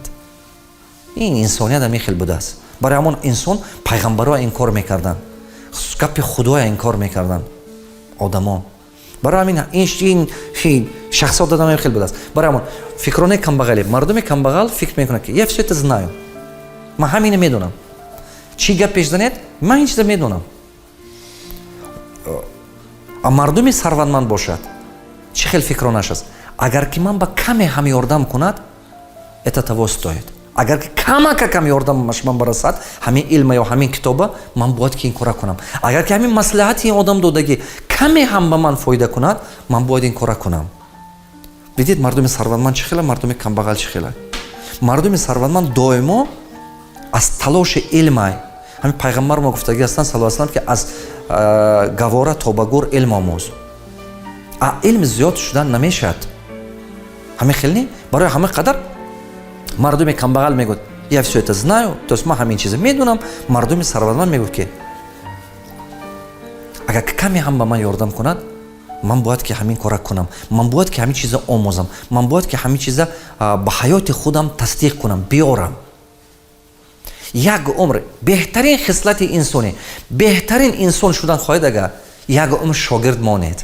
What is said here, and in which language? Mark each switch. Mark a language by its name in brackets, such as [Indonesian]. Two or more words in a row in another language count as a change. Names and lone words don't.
[Tajik] ин инсоният ҳамин хел будааст. барои ҳамон инсон пайғамбаро инкор мекардан, гапи худоя инкор мекардан одамо. барои ҳамин ин шахсият одам ҳамин хел будааст. барои ҳамон фикронаи камбағалӣ, мардуми камбағал фикр мекунад ки [Russian] я всё это знаю, [Tajik] ман ҳамина медонам, чӣ гап пеш занед ман ин чиза медонам. а мардуми сарватманд бошад чӣ хел фикронаш аст? агар ки ман ба каме ҳам ёрдам кунад [Russian] это того стоит. [Tajik] агар ки камакакам ёрдамаш ман барасад ҳамин илма ё ҳамин китоба ман бояд ки ин кора кунам. агар ки ҳамин маслиҳати ин одам додагӣ каме ҳам ба ман фоида кунад ман бояд ин кора кунам. видед мардуми сарватманд чӣ хела, мардуми камбағал чӣ хела. мардуми сарватманд доимо аз талоши илмай, ҳамин пайғамбар мо гуфтагӣ ҳастанд [Arabic] صلى الله عليه وسلم [Tajik] ки аз гавора то ба гур илм омӯз. а илм зиёд шудан намешавад. ҳамин хел не. барои ҳамин қадар мардуми камбағал мегӯяд [Russian] я всё это знаю, то есть [Tajik] ман ҳамин чиза медонам. мардуми сарватманд мегӯяд ки агар каме ҳам ба ман ёрдам кунад ман бояд ки ҳамин кора кунам, ман бояд ки ҳамин чиза омӯзам, ман бояд ки ҳамин чиза ба ҳаёти худам тасдиқ кунам, биёрам. як умр беҳтарин хислати инсонӣ, беҳтарин инсон шудан хоҳед агар як умр шогирд монед.